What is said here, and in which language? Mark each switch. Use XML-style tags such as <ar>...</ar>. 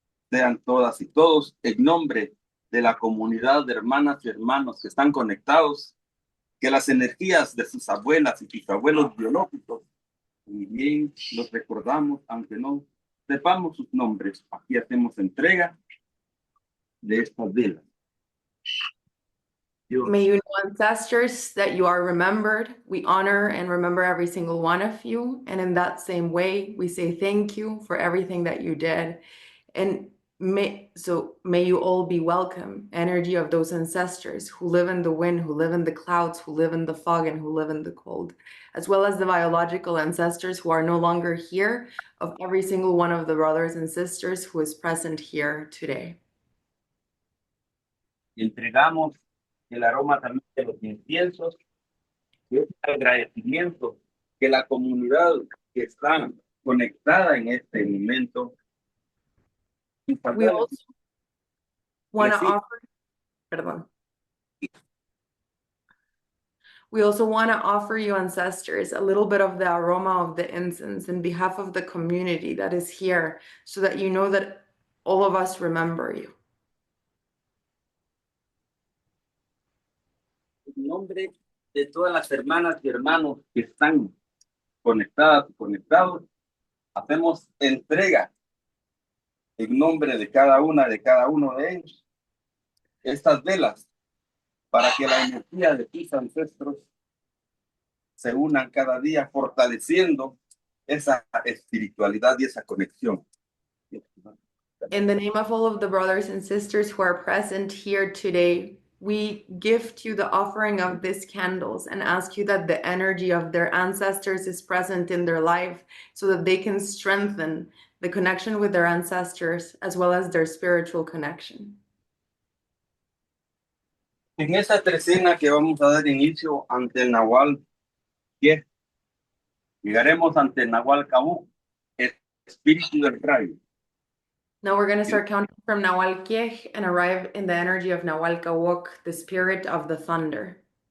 <es>Sean todas y todos, en nombre de la comunidad de hermanas y hermanos que están conectados, que las energías de sus abuelas y sus abuelos biológicos, y bien los recordamos, aunque no sepamos sus nombres. Aquí hacemos entrega de estas velas.</es> <en>May you know, ancestors, that you are remembered. We honor and remember every single one of you. And in that same way, we say thank you for everything that you did. And may you all be welcome, energy of those ancestors who live in the wind, who live in the clouds, who live in the fog, and who live in the cold, as well as the biological ancestors who are no longer here, of every single one of the brothers and sisters who is present here today.</en> <es>Y entregamos el aroma también de los inciensos, y es el agradecimiento que la comunidad que está conectada en este momento.</es> <en>We also want to</en> <es>Sí.</es> <en>offer,</en> <es>perdón.</es> <en>We also want to offer you, ancestors, a little bit of the aroma of the incense in behalf of the community that is here, so that you know that all of us remember you.</en> <es>En nombre de todas las hermanas y hermanos que están conectadas y conectados, hacemos entrega en nombre de cada una, de cada uno de ellos, estas velas, para que la energía de tus ancestros se unan cada día, fortaleciendo esa espiritualidad y esa conexión.</es> <en>In the name of all of the brothers and sisters who are present here today, we gift you the offering of these candles and ask you that the energy of their ancestors is present in their life, so that they can strengthen the connection with their ancestors as well as their spiritual connection.</en> <es>En esa trecena que vamos a dar inicio ante el Nahual, llegaremos ante el Nahual Cabú, el espíritu del rayo.</es> <en>Now we're going to start counting from Nahual Kiech and arrive in the energy of Nahual Kawok, the spirit of the thunder.</en>